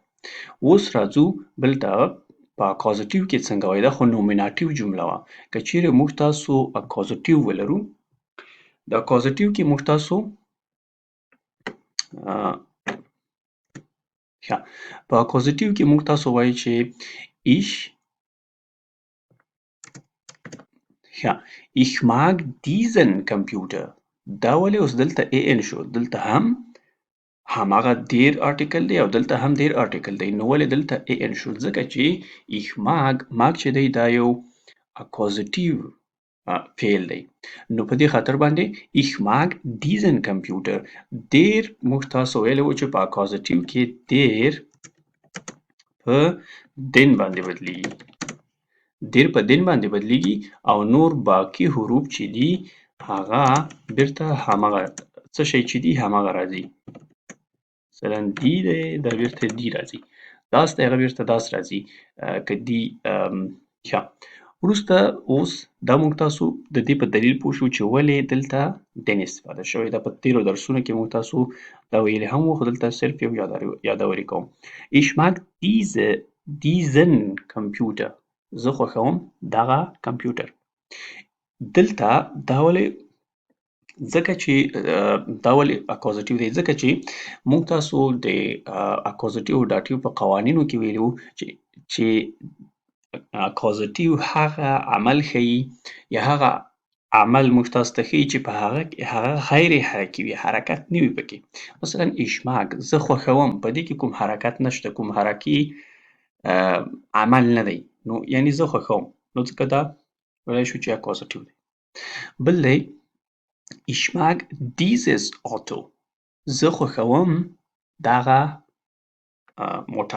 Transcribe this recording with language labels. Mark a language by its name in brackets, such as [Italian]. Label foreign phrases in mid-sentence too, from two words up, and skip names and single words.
[Pashto] اوس راځو بل ته په اکازاتیو کې څنګه وایي دا خو نومیناتیو جمله وه. که چیرې موږ تاسو اکازاتیو ولرو د اکازاتیو کې موږ تاسو په اکازاتیو کې موږ تاسو وایو چې [German] ich mag diesen Computer. [Pashto] دا ولې اوس دلته ان شو؟ دلته هم هماغه [German] der Artikel [Pashto] دی او دلته هم [German] der Artikel [Pashto] دی. نو ولې دلته ان شو؟ ځکه چې [German] ich mag [Pashto] چې دی دا یو اکازاتیو فعل دی. نو په دې خاطر باندې [German] ich mag diesen Computer. [Pashto] دیر موږ تاسو ویلی وو چې په اکازاتیو کې دیر په دین باندې بدلیږي. دیر په دین باندې بدلیږي او نور باقي حروف چې دي هغه بیرته هماغه څه شی چې دي هماغه راځي. مثلا دی دی دا بیرته دی راځي. داس دی هغه بیرته داس راځي. که دی وروسته اوس دا موږ تاسو د دې په دلیل پوه شو چې ولې دلته دین استفاده شوې ده. په تېرو درسونو کې موږ تاسو دا ویلي هم وو خو دلته صرف یو یادوري کوم. [German] Ich mag diesen Computer. [Pashto] زه خوښوم دغه کمپیوټر. دلته دا ولې ځکه چې دا ولې اکازاتیو دی ځکه چې موږ تاسو د اکازاتیو داتیو په قوانینو کې ویلي وو چې اکازاتیو هغه عمل ښیي یا هغه عمل موږ تاسو ته ښیي چې په هغه غیر حرکي وي، حرکت نه وي پکې. مثلا [German] ich mag [Pashto] زه خوښوم په دې کې کوم حرکت نشته، کوم حرکي عمل نه دی. نو یعنې زه خوښوم. نو ځکه دا ویلی شو چې اکازاتیو دی. بل دی [German] Ich mag dieses Auto. [Pashto] زه خوښوم دغه موټر.